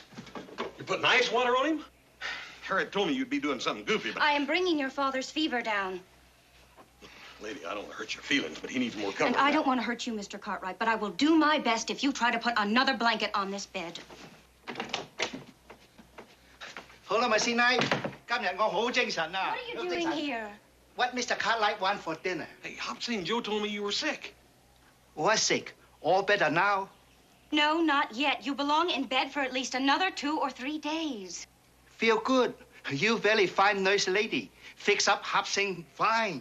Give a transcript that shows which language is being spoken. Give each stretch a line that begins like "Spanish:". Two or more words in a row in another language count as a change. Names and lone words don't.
English: You're putting ice water on him? Harriet told me you'd be doing something goofy, but... I am bringing your father's fever down. Lady, I don't want to hurt your feelings, but he needs more comfort. And I don't want to hurt you, Mr. Cartwright, but I will do my best if you try to put another blanket on this bed. Hold on, my Sinai.
Cantonese: 今日我好精神啊。
English: What are you doing here? What Mr. Cartwright want for dinner? Hey, Hopsy and Joe told me you were sick. Was sick? All better now? No, not yet. You belong in bed for at least another 2 or 3 days. Feel good. You very fine nurse lady. Fix up Hopsing fine.